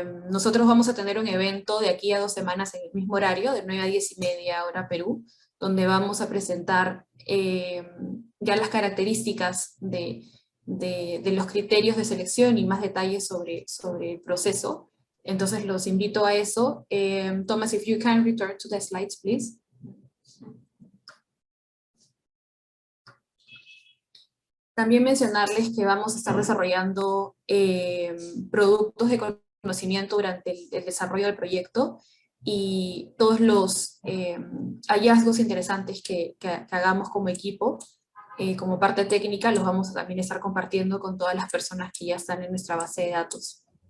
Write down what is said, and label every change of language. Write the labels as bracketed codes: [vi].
[es] Nosotros vamos a tener un evento de aquí a 2 semanas en el mismo horario, de 9 a 10:30 hora Perú, donde vamos a presentar ya las características de los criterios de selección y más detalles sobre el proceso. Entonces los invito a eso. [en] Thomas, if you can return to the slides, please. [es] También mencionarles que vamos a estar desarrollando productos de conocimiento durante el desarrollo del proyecto, y todos los hallazgos interesantes que hagamos como equipo, como parte técnica, los vamos a también estar compartiendo con todas las personas que ya están en nuestra base de datos.